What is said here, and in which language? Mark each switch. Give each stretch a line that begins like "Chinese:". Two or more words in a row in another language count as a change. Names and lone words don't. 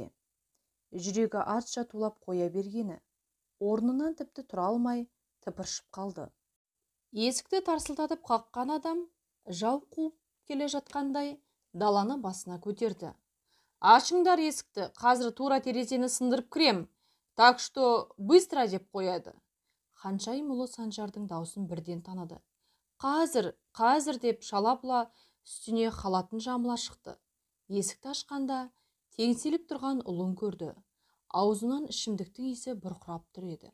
Kazakh: Жүрегі артша тулап қоя бергені, орнынан тіпті тұра алмай тыпыршып қалды. Есікті тарсылдатып қаққан адам жау қуып келе жатқандай даланы басына көтерді. Ашыңдар есікті, қазір тура терезені сындырып кірем,
Russian: так что быстро
Kazakh: деп қояды. Ханшайым ұлы Санжардың даусын бірден таныды. Қазір деп шала-пұла үстіне халатын жамыла шықты. Есікті ашқанда теңселіп тұрған ұлын көрді. Аузынан ішімдіктің иісі бұрқырап тұр еді.